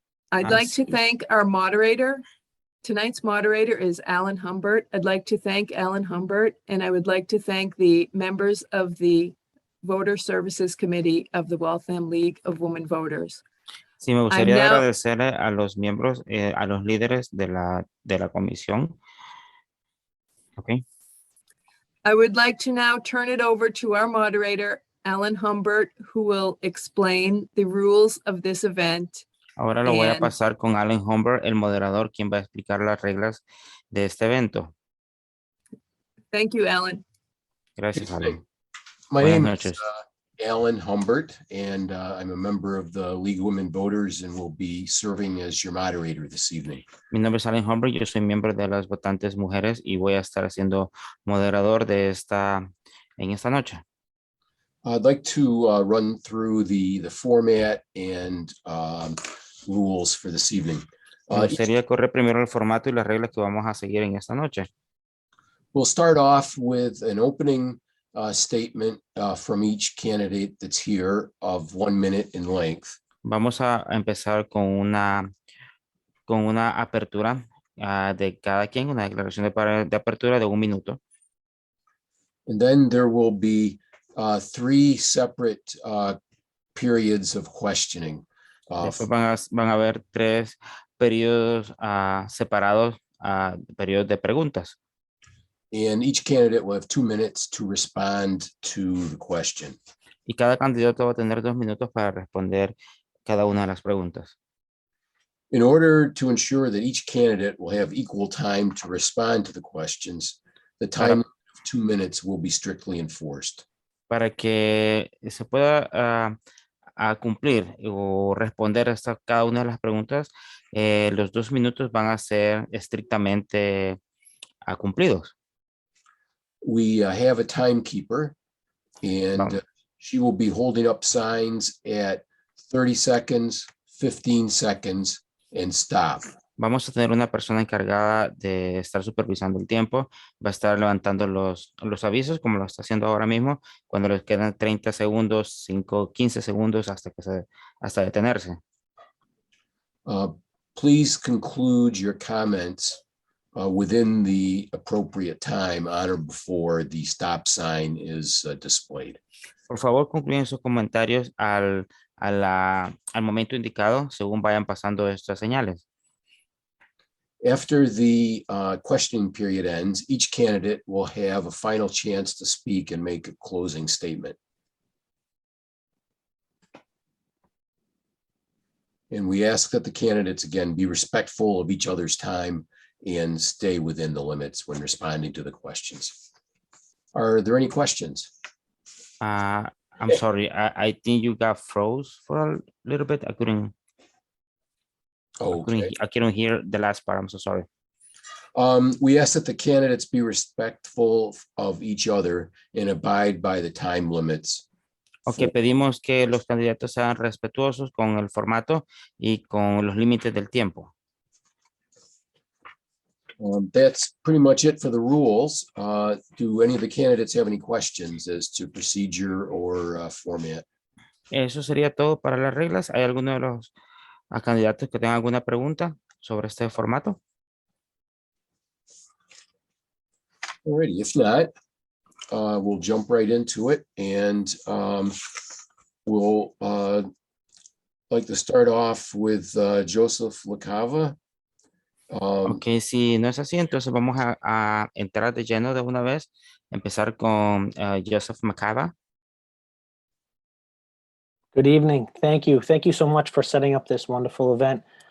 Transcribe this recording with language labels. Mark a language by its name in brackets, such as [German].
[English] I'd like to thank our moderator. Tonight's moderator is Alan Humbert. I'd like to thank Alan Humbert, and I would like to thank the members of the Voter Services Committee of the Waltham League of Women Voters. [Spanish] Sí, me gustaría agradecerle a los miembros, a los líderes de la comisión. [English] Okay. I would like to now turn it over to our moderator, Alan Humbert, who will explain the rules of this event. [Spanish] Ahora lo voy a pasar con Alan Humbert, el moderador, quien va a explicar las reglas de este evento. [English] Thank you, Alan. [Spanish] Gracias, Alan. [English] My name is Alan Humbert, and I'm a member of the League of Women Voters and will be serving as your moderator this evening. [Spanish] Mi nombre es Alan Humbert, yo soy miembro de las votantes mujeres y voy a estar siendo moderador de en esta noche. [English] I'd like to run through the format and rules for this evening. [Spanish] Me gustaría correr primero el formato y las reglas que vamos a seguir en esta noche. [English] We'll start off with an opening statement from each candidate that's here of 1 minute in length. [Spanish] Vamos a empezar con una apertura de cada quien, una declaración de apertura de 1 minuto. [English] And then there will be 3 separate periods of questioning. [Spanish] Después van a haber 3 periodos separados, periodos de preguntas. [English] And each candidate will have 2 minutes to respond to the question. [Spanish] Y cada candidato va a tener 2 minutos para responder cada una de las preguntas. [English] In order to ensure that each candidate will have equal time to respond to the questions, the time of 2 minutes will be strictly enforced. [Spanish] Para que se pueda cumplir o responder a cada una de las preguntas, los 2 minutos van a ser estrictamente cumplidos. [English] We have a timekeeper, and she will be holding up signs at 30 seconds, 15 seconds, and stop. [Spanish] Vamos a tener una persona encargada de estar supervisando el tiempo. Va a estar levantando los avisos, como lo está haciendo ahora mismo, cuando les quedan 30 segundos, 5, 15 segundos hasta detenerse. [English] Please conclude your comments within the appropriate time on or before the stop sign is displayed. [Spanish] Por favor, concluyan sus comentarios al momento indicado, según vayan pasando estas señales. [English] After the questioning period ends, each candidate will have a final chance to speak and make a closing statement. And we ask that the candidates, again, be respectful of each other's time and stay within the limits when responding to the questions. Are there any questions? I'm sorry, I think you got froze for a little bit. I couldn't hear the last part. I'm so sorry. We ask that the candidates be respectful of each other and abide by the time limits. [Spanish] Okay, pedimos que los candidatos sean respetuosos con el formato y con los límites del tiempo. [English] That's pretty much it for the rules. Do any of the candidates have any questions as to procedure or format? [Spanish] Eso sería todo para las reglas. ¿Hay alguno de los candidatos que tengan alguna pregunta sobre este formato? [English] Alrighty, if not, we'll jump right into it, and we'll like to start off with Joseph LaCava. [Spanish] Ok, si no es así, entonces vamos a entrar de lleno de una vez, empezar con Joseph McCava. [English] Good evening. Thank you. Thank you so much for setting up this wonderful event.